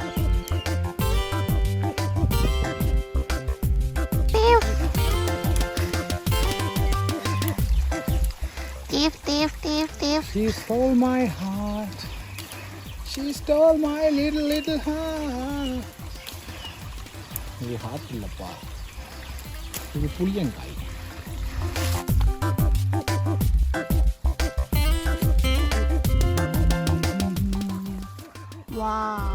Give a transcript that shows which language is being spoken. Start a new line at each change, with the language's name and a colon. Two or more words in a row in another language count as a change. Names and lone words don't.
English: Thief. She stole my heart. She stole my little heart.
Tamil: இது ஹார்ட் இல்லப்பா, இது புளியங்காய்.
English: Wow.